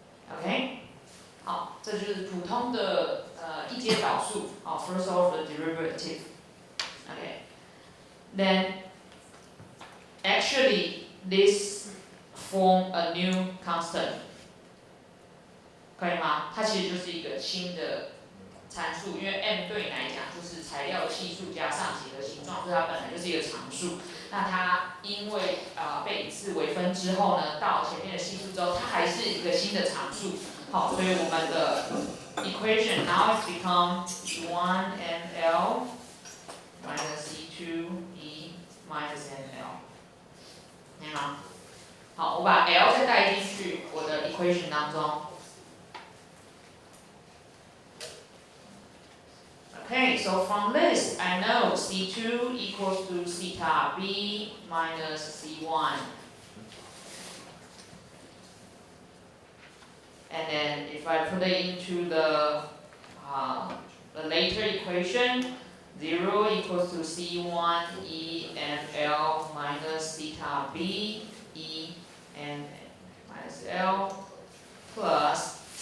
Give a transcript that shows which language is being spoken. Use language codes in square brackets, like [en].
[zh] OK， 好，这就是普通的一阶导数。 [en] First order derivative. Okay. Then actually this form a new constant. [zh] 可以吗？它其实就是一个新的参数，因为 m 对你来讲就是材料的系数加上几何形状，所以它本来就是一个常数。那它因为被一次微分之后呢，到前面的系数之后，它还是一个新的常数。好，所以我们的 [en] equation now is become C1 ml minus C2e minus ml。 [zh] 可以吗？好，我把 L 再带进去我的 equation 当中。 [en] Okay, so from this, I know C2 equals to theta b minus C1. And then if I put it into the later equation, 0 equals to C1 e and L minus theta b e and minus L plus